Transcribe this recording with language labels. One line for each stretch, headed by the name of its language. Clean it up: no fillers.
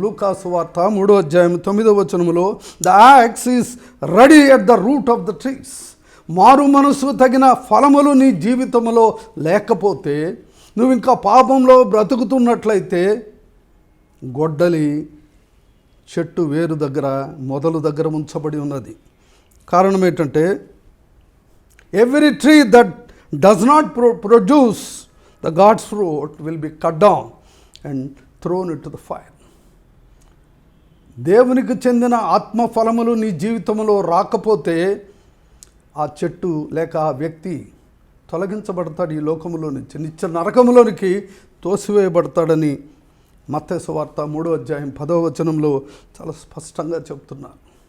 Telugu: లూకాసు వార్త 3వ అధ్యాయం 9వ వచనములో,
English: The axe is ready at the root of the trees.
Telugu: మారు మనసు తగిన ఫలములు నీ జీవితంలో లేకపోతే, నువ్వు ఇంకా పాపంలో బ్రతుకుతున్నట్లయితే, గొడ్డలి చెట్టు వేరు దగ్గర, మొదలు దగ్గర ఉంచబడి ఉన్నది. కారణం ఏంటంటే,
English: Every tree that does not produce the God's fruit will be cut down and thrown into the fire.
Telugu: దేవునికి చెందిన ఆత్మ ఫలములు నీ జీవితంలో రాకపోతే ఆ చెట్టు లేక ఆ వ్యక్తి తొలగించబడతాడు ఈ లోకములో నుంచి, నిత్య నరకములోనికి తోసివేయబడతాడని మత్తయి సువార్త 3వ అధ్యాయం 10వ వచనంలో చాలా స్పష్టంగా చెప్తున్నారు.